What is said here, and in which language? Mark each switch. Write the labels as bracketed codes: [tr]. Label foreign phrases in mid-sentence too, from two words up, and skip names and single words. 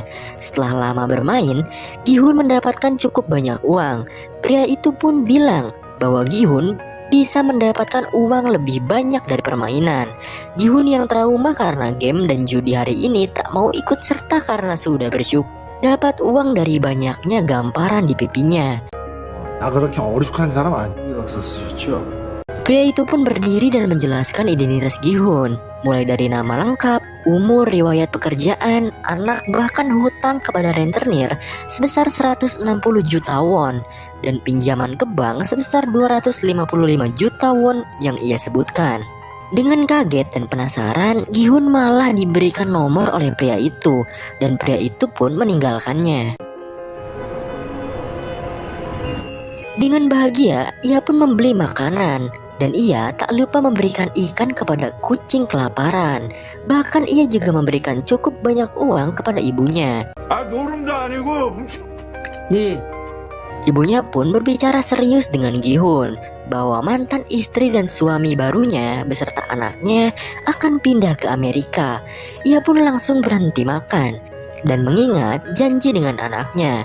[id] Setelah lama bermain, Gihun mendapatkan cukup banyak uang. Pria itu pun bilang bahwa Gihun bisa mendapatkan uang lebih banyak dari permainan. Gihun yang trauma karena game dan judi hari ini tak mau ikut serta karena sudah bersyukur dapat uang dari banyaknya gamparan di pipinya. [ko] 나 그렇게 어리숙한 사람 아니야. 박사수였죠. [id] Pria itu pun berdiri dan menjelaskan identitas Gihun, mulai dari nama lengkap, umur, riwayat pekerjaan, anak, bahkan hutang kepada rentenir sebesar 160 juta won dan pinjaman ke bank sebesar 255 juta won yang ia sebutkan. Dengan kaget dan penasaran, Gihun malah diberikan nomor oleh pria itu dan pria itu pun meninggalkannya. Dengan bahagia, ia pun membeli makanan. Dan ia tak lupa memberikan ikan kepada kucing kelaparan. Bahkan ia juga memberikan cukup banyak uang kepada ibunya. [ko] 노름도 아니고 [id] Ibunya pun berbicara serius dengan Gihun bahwa mantan istri dan suami barunya beserta anaknya akan pindah ke Amerika. Ia pun langsung berhenti makan dan mengingat janji dengan anaknya.